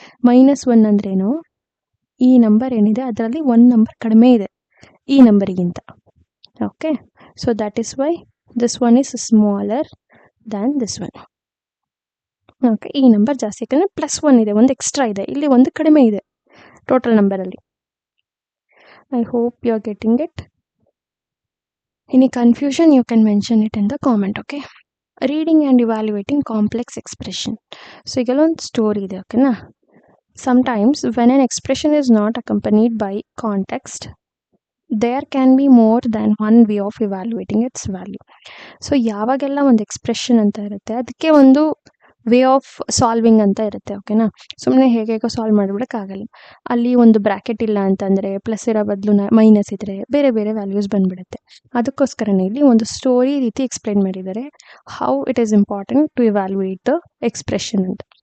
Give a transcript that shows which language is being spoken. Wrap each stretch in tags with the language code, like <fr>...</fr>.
<kn>Minus 1 ಅಂದ್ರೇನು, ಈ number ಏನಿದೆ ಅದರಲ್ಲಿ 1 ನಂಬರ್ ಕಡಿಮೆ ಇದೆ ಈ ನಂಬರಿಗಿಂತ.</kn> <en>Okay, so that is why this one is smaller than this one.</en> <kn>Okay, ಈ ನಂಬರ್ ಜಾಸ್ತಿ, ಯಾಕಂದರೆ ಪ್ಲಸ್ 1 ಇದೆ, ಒಂದು ಎಕ್ಸ್ಟ್ರಾ ಇದೆ, ಇಲ್ಲಿ ಒಂದು ಕಡಿಮೆ ಇದೆ total ನಂಬರಲ್ಲಿ.</kn> <en>I hope you are getting it. Any confusion, you can mention it in the comment. Okay, reading and evaluating complex expression.</en> <kn>So ಈಗ ಒಂದು ಸ್ಟೋರಿ ಇದೆ. ಓಕೆನಾ.</kn> <en>Sometimes when an expression is not accompanied by context, there can be more than one way of evaluating its value.</en> <kn>So ಯಾವಾಗೆಲ್ಲ ಒಂದು expression ಅಂತ ಇರುತ್ತೆ, ಅದಕ್ಕೆ ಒಂದು</kn> <en>way of solving</en> <kn>ಅಂತ ಇರುತ್ತೆ. ಓಕೆನಾ. ಸುಮ್ಮನೆ ಹೇಗೋ ಸಾಲ್ವ್ ಮಾಡಿಬಿಡೋಕ್ಕಾಗಲ್ಲ. ಅಲ್ಲಿ ಒಂದು ಬ್ರ್ಯಾಕೆಟ್ ಇಲ್ಲ ಅಂತಂದರೆ, ಪ್ಲಸ್ ಇರೋ ಬದಲು ಮೈನಸ್ ಇದ್ದರೆ ಬೇರೆ ಬೇರೆ ವ್ಯಾಲ್ಯೂಸ್ ಬಂದ್ಬಿಡುತ್ತೆ. ಅದಕ್ಕೋಸ್ಕರನೇ ಇಲ್ಲಿ ಒಂದು ಸ್ಟೋರಿ ರೀತಿ ಎಕ್ಸ್ಪ್ಲೈನ್ ಮಾಡಿದ್ದಾರೆ,</kn> <en>how it is important to evaluate the expression</en> <kn>ಅಂತ.</kn>